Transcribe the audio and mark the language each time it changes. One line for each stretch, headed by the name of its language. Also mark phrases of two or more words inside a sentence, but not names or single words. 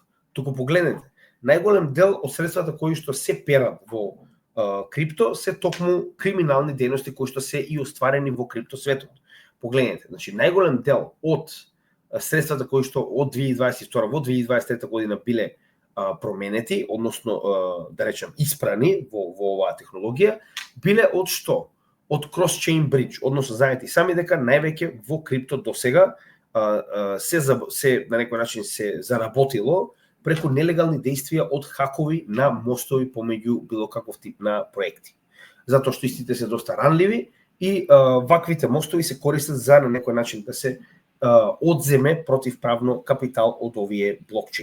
Macedonian: Туку погледнете, најголем дел од средствата кои што се перат во крипто се токму криминални дејности кои што се и остварени во крипто светот. Погледнете, значи најголем дел од средствата кои што од 2022 во 2023 година биле променети, односно да речем испрани во оваа технологија, биле од што?
English: Од cross-chain bridge,
Macedonian: односно знаете и сами дека највеќе во крипто досега се на некој начин се заработило преку нелегални действија од хакови на мостови помеѓу било каков тип на проекти. Затоа што истите се доста ранливи и ваквите мостови се користат за на некој начин да се одземе противправно капитал од овие блокчейни.